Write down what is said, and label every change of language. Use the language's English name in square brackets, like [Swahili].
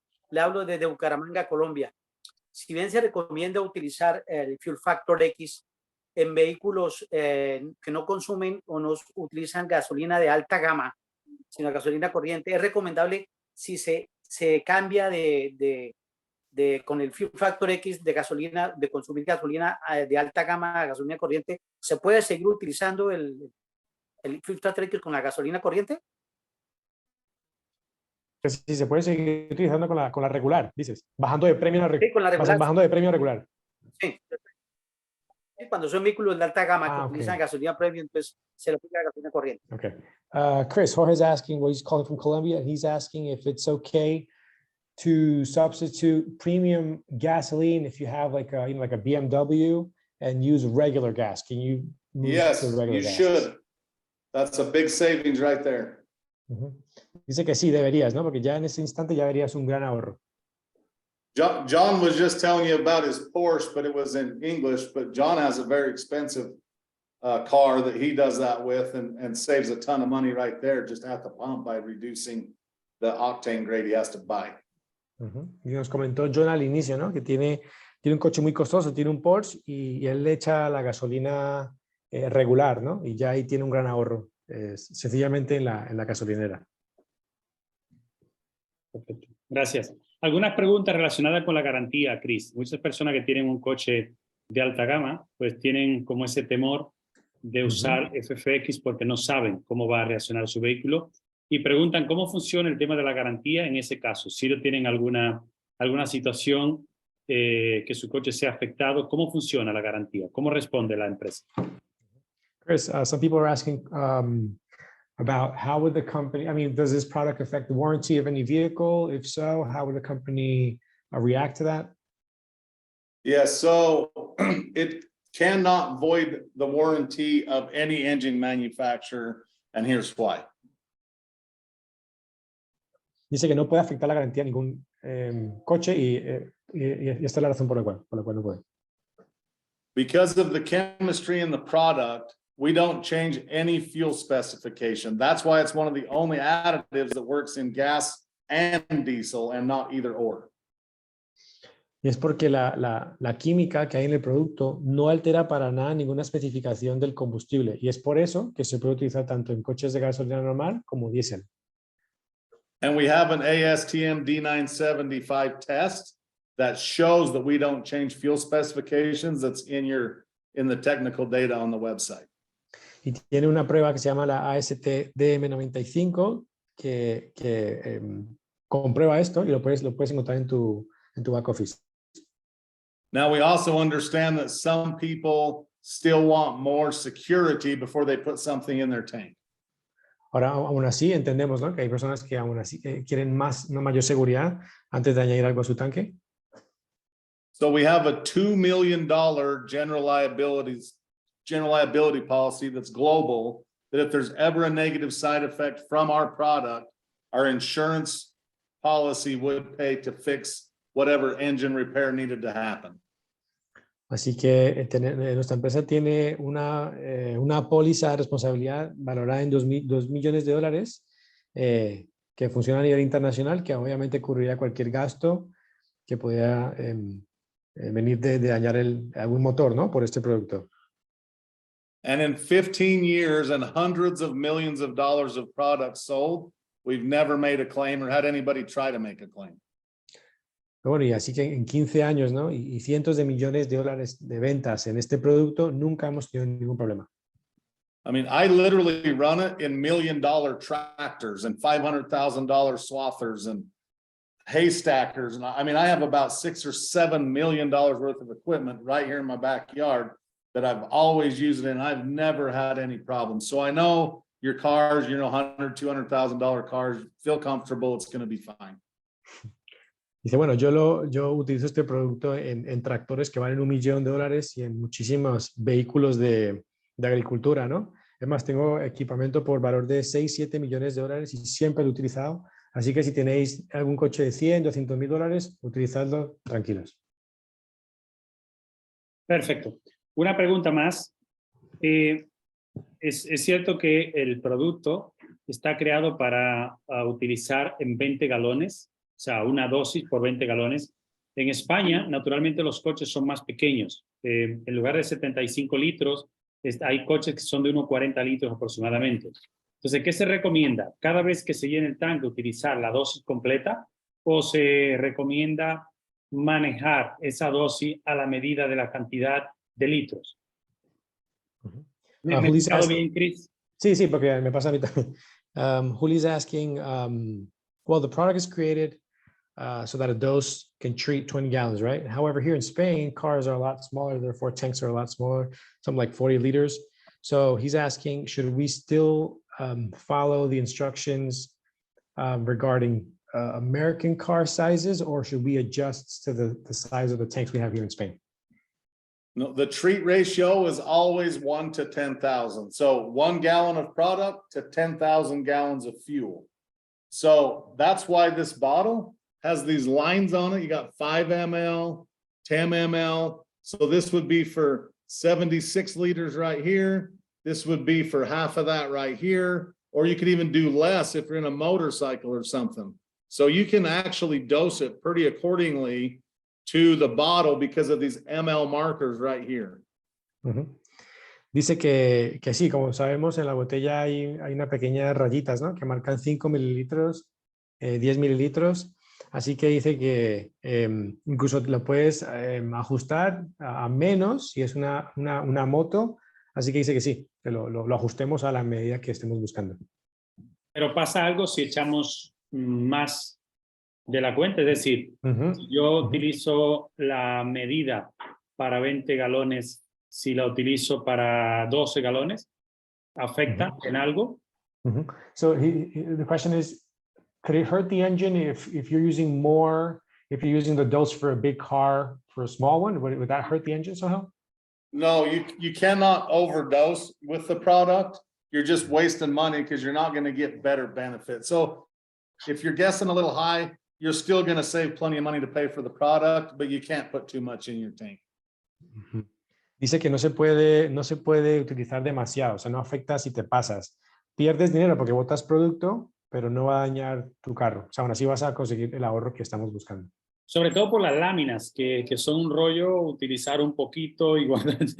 [Spanish] Le hablo desde Bucaramanga, Colombia. Si bien se recomienda utilizar el Fuel Factor X en vehículos que no consumen o no utilizan gasolina de alta gama, sino gasolina corriente, es recomendable si se cambia con el Fuel Factor X de gasolina, de consumir gasolina de alta gama a gasolina corriente, ¿se puede seguir utilizando el Fuel Factor X con la gasolina corriente? Pues sí, se puede seguir utilizando con la regular, dices, bajando de premio a Sí, con la regular. bajando de premio a regular. Sí. Cuando son vehículos de alta gama que Ah, utilizan okay. gasolina premium, entonces se le aplica gasolina corriente. Okay. [English] Chris, Jorge's asking, well, he's calling from Colombia. He's asking if it's okay to substitute premium gasoline if you have like a, like a BMW and use regular gas. Can you move Yes, to regular gas? should. That's a big savings right there. [Spanish] Dice que sí, deberías, ¿no? Porque ya en ese instante ya verías un gran ahorro. [English] John was just telling you about his Porsche, but it was in English, but John has a very expensive car that he does that with and saves a ton of money right there just at the pump by reducing the octane grade he has to buy. [Spanish] Y nos comentó John al inicio, ¿no? Que tiene un coche muy costoso, tiene un Porsche y él le echa la gasolina regular, ¿no? Y ya ahí tiene un gran ahorro, sencillamente en la gasolinera. Perfecto. Gracias. Algunas preguntas relacionadas con la garantía, Chris. Muchas personas que tienen un coche de alta gama, pues tienen como ese temor de usar FFX porque no saben cómo va a reaccionar su vehículo y preguntan cómo funciona el tema de la garantía en ese caso. Si no tienen alguna situación que su coche sea afectado, ¿cómo funciona la garantía? ¿Cómo responde la empresa? [English] Chris, some people are asking about how would the company, I mean, does this product affect the warranty of any vehicle? If so, how would the company react to that? Yeah, so it cannot void the warranty of any engine manufacturer, and here's why. [Spanish] Dice que no puede afectar la garantía a ningún coche y esta es la razón por la cual no puede. [English] Because of the chemistry in the product, we don't change any fuel specification. That's why it's one of the only additives that works in gas and diesel and not either or. [Spanish] Y es porque la química que hay en el producto no altera para nada ninguna especificación del combustible. Y es por eso que se puede utilizar tanto en coches de gasolina normal como diésel. [English] And we have an ASTM D975 test that shows that we don't change fuel specifications. That's in the technical data on the website. [Spanish] Y tiene una prueba que se llama la ASTM95 que comprueba esto y lo puedes encontrar en tu back office. [English] Now, we also understand that some people still want more security before they put something in their tank. [Spanish] Ahora, aún así, entendemos, ¿no? Que hay personas que aún así quieren una mayor seguridad antes de añadir algo a su tanque. [English] So we have a $2 million general liability policy that's global, that if there's ever a negative side effect from our product, our insurance policy would pay to fix whatever engine repair needed to happen. [Spanish] Así que nuestra empresa tiene una póliza de responsabilidad valorada en $2 millones que funciona a nivel internacional, que obviamente cubriría cualquier gasto que pudiera venir de dañar algún motor, ¿no? Por este producto. [English] And in 15 years and hundreds of millions of dollars of products sold, we've never made a claim or had anybody try to make a claim. [Spanish] Bueno, y así que en 15 años, ¿no? Y cientos de millones de dólares de ventas en este producto, nunca hemos tenido ningún problema. [English] I mean, I literally run it in $1 million tractors and $500,000 swathers and hay stackers. And I mean, I have about $6 or $7 million worth of equipment right here in my backyard that I've always used it in. I've never had any problems. So I know your cars, $100,000, $200,000 cars, feel comfortable, it's going to be fine. [Spanish] Dice, bueno, yo utilizo este producto en tractores que valen $1 millón y en muchísimos vehículos de agricultura, ¿no? Es más, tengo equipamiento por valor de 6, 7 millones de dólares y siempre lo he utilizado. Así que si tenéis algún coche de 100, 200 mil dólares, utilizadlo tranquilos. Perfecto. Una pregunta más. Es cierto que el producto está creado para utilizar en 20 galones, o sea, una dosis por 20 galones. En España, naturalmente, los coches son más pequeños. En lugar de 75 litros, hay coches que son de unos 40 litros aproximadamente. Entonces, ¿qué se recomienda? Cada vez que se llene el tanque, utilizar la dosis completa, o se recomienda manejar esa dosis a la medida de la cantidad de litros. ¿Me he [English] Julie's [Spanish] explicado [English] asking- [Spanish] bien, Chris? Sí, porque me pasa a mí también. [English] Julie's asking, well, the product is created so that a dose can treat 20 gallons, right? However, here in Spain, cars are a lot smaller, therefore tanks are a lot smaller, something like 40 liters. So he's asking, should we still follow the instructions regarding American car sizes, or should we adjust to the size of the tanks we have here in Spain? No, the treat ratio is always 1 to 10,000. So 1 gallon of product to 10,000 gallons of fuel. So that's why this bottle has these lines on it. You got 5 ml, 10 ml. So this would be for 76 liters right here. This would be for half of that right here. Or you could even do less if you're in a motorcycle or something. So you can actually dose it pretty accordingly to the bottle because of these ML markers right here. [Spanish] Dice que sí, como sabemos, en la botella hay una pequeña rayitas, ¿no? Que marcan 5 mililitros, 10 mililitros. Así que dice que incluso lo puedes ajustar a menos si es una moto. Así que dice que sí, que lo ajustemos a la medida que estemos buscando. Pero pasa algo si echamos más de la cuenta, es decir, si yo utilizo la medida para 20 galones, si la utilizo para 12 galones, ¿afecta en algo? [English] So the question is, could it hurt the engine if you're using more, if you're using the dose for a big car for a small one? Would that hurt the engine somehow? No, you cannot overdose with the product. You're just wasting money because you're not going to get better benefits. So if you're guessing a little high, you're still going to save plenty of money to pay for the product, but you can't put too much in your tank. [Spanish] Dice que no se puede utilizar demasiado, o sea, no afecta si te pasas. Pierdes dinero porque botas producto, pero no va a dañar tu carro. O sea, aún así vas a conseguir el ahorro que estamos buscando. Sobre todo por las láminas, que son un rollo, utilizar un poquito igual.